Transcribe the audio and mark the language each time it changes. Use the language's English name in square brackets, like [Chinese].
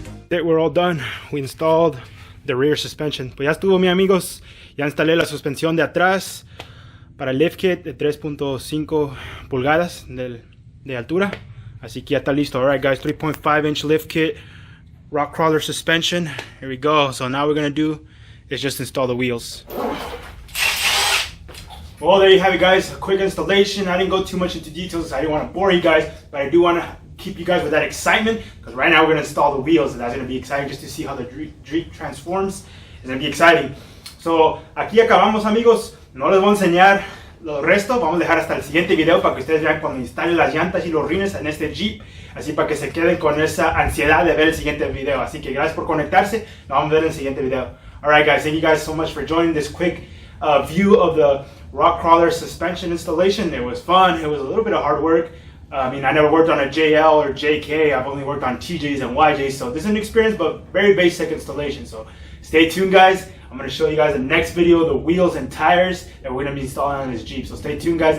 [English] We're all done. We installed the rear suspension. [Spanish] Pues ya estuvo, mi amigos. Ya instalé la suspensión de atrás para el lift kit de 3.5 pulgadas de altura. Así que ya está listo. [English] Alright, guys, 3.5-inch lift kit, rock crawler suspension. Here we go. So now we're gonna do is just install the wheels. Well, there you have it, guys. A quick installation. I didn't go too much into details. I didn't want to bore you guys, but I do want to keep you guys with that excitement, because right now we're going to install the wheels, and that's going to be exciting just to see how the Jeep transforms. It's going to be exciting. [Spanish] So aquí acabamos, amigos. No les voy a enseñar lo resto. Vamos a dejar hasta el siguiente video para que ustedes vean cuando instalen las llantas y los rines en este Jeep, así para que se queden con esa ansiedad de ver el siguiente video. Así que gracias por conectarse. Nos vamos a ver en el siguiente video. [English] Alright, guys, thank you guys so much for joining this quick view of the rock crawler suspension installation. It was fun. It was a little bit of hard work. I mean, I never worked on a JL or JK. I've only worked on TJs and YJs, so this is an experience, but very basic installation. So stay tuned, guys. I'm going to show you guys the next video, the wheels and tires that we're going to be installing on this Jeep. So stay tuned, guys.